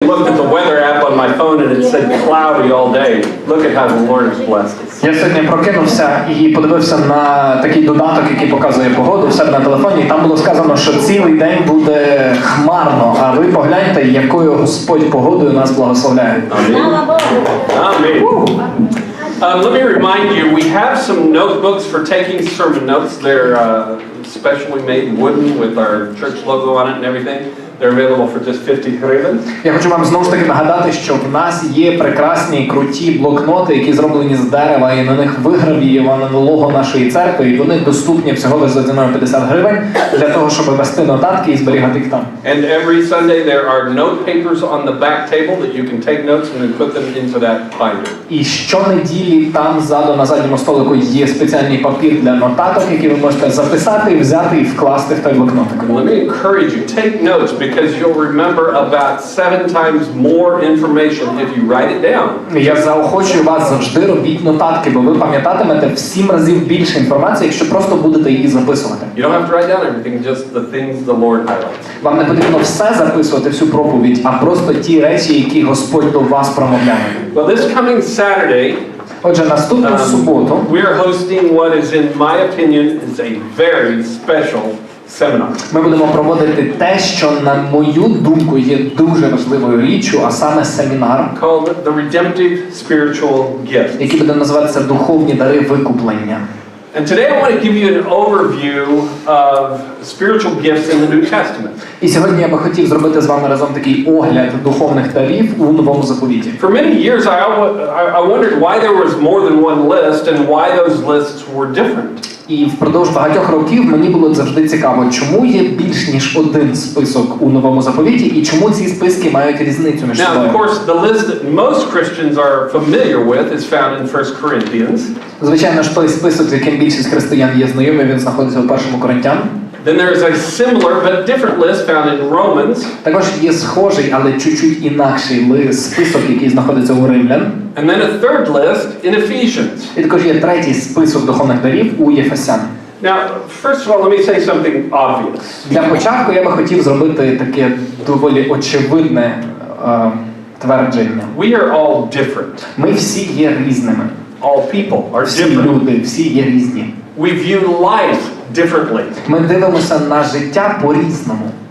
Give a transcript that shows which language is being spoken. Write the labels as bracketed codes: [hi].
[en] looked at the weather app on my phone and it said cloudy all day. Look at how the Lord has blessed us. [uk] Я сьогодні прокинувся і подивився на такий додаток, який показує погоду в себе на телефоні, і там було сказано, що цілий день буде хмарно, а ви погляньте, якою Господь погодою нас благословляє. Амінь. [en] Let me remind you, we have some notebooks for taking sermon notes. They're specially made wooden with our church logo on it and everything. They're available for just 50 гривень. [uk] Я хочу вам знову ж таки нагадати, що в нас є прекрасні, круті блокноти, які зроблені з дерева, і на них вигравіювано лого нашої церкви, і вони доступні всього лише за ціною 50 гривень для того, щоб вести нотатки і зберігати їх там. [en] And every Sunday there are note papers on the back table that you can take notes and then put them into that binder. [uk] І щонеділі там ззаду на задньому столику є спеціальний папір для нотаток, які ви можете записати, взяти і вкласти в той блокнотик. [en] Let me encourage you, take notes because you'll remember about 7 times more information if you write it down. [uk] Я заохочую вас завжди робіть нотатки, бо ви пам'ятатимете в 7 разів більше інформації, якщо просто будете її записувати. [en] You don't have to write down everything, just the things the Lord highlights. [uk] Вам не потрібно все записувати, всю проповідь, а просто ті речі, які Господь до вас промовляє. [en] Well, this coming Saturday, [uk] Отже, наступну суботу [en] we are hosting what is, in my opinion, is a very special seminar. [uk] Ми будемо проводити те, що, на мою думку, є дуже важливою річчю, а саме семінар, [en] Called the Redemptive Spiritual Gifts. [uk] який буде називатися «Духовні дари викуплення». [en] And today I want to give you an overview of spiritual gifts in the New Testament. [uk] І сьогодні я би хотів зробити з вами разом такий огляд духовних дарів у Новому Заповіті. [en] For many years I wondered why there was more than one list and why those lists were different. [uk] І впродовж багатьох років мені було завжди цікаво, чому є більш ніж один список у Новому Заповіті і чому ці списки мають різницю між собою. [en] Now, of course, the list that most Christians are familiar with is found in 1 Corinthians. [uk] Звичайно ж, той список, з яким більшість християн є знайомі, він знаходиться у 1 Коринтян. [en] Then there is a similar but different list found in Romans. [uk] Також є схожий, але чуть-чуть інакший список, який знаходиться у Римлян. [en] And then a third list in Ephesians. [uk] І також є третій список духовних дарів у Єфесян. [en] Now, first of all, let me say something obvious. [uk] Для початку я би хотів зробити таке доволі очевидне твердження. [en] We are all different. [uk] Ми всі є різними. [en] All people are [uk] Всі [en] different. [uk] люди, всі є різні. [en] We view life differently. [uk] Ми дивимося на життя по-різному.